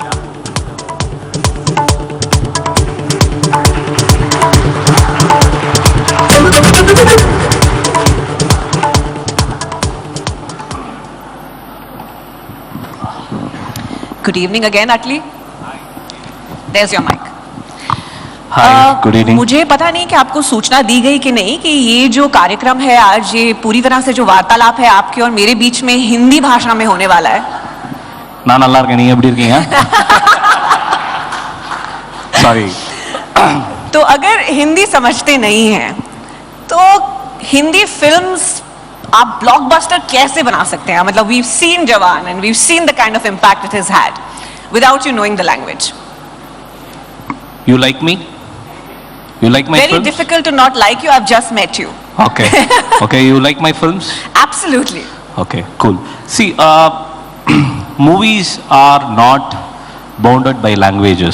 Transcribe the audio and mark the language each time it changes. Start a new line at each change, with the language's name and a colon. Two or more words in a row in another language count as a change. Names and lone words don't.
English: Good evening again, Atlee. There's your mic. Hi good evening.
Hindi: मुझे पता नहीं कि आपको सूचना दी गई कि नहीं कि ये जो कार्यक्रम है आज, ये पूरी तरह से जो वार्तालाप है आपके और मेरे बीच में हिंदी भाषा में होने वाला है।
Tamil: நான் நல்லா இருக்கேன், நீங்க எப்படி இருக்கீங்க?
Hindi: सॉरी। तो अगर हिंदी समझते नहीं हैं तो हिंदी फिल्म्स आप ब्लॉकबस्टर कैसे बना सकते हैं?
English: मतलब we've seen जवान and we've seen the kind of impact it has had without you knowing the language. You like me? You like my Very films? difficult to not like you. I've just met you. Okay. Okay, you like my films? Absolutely. Okay, cool. See, movies are not bounded by languages.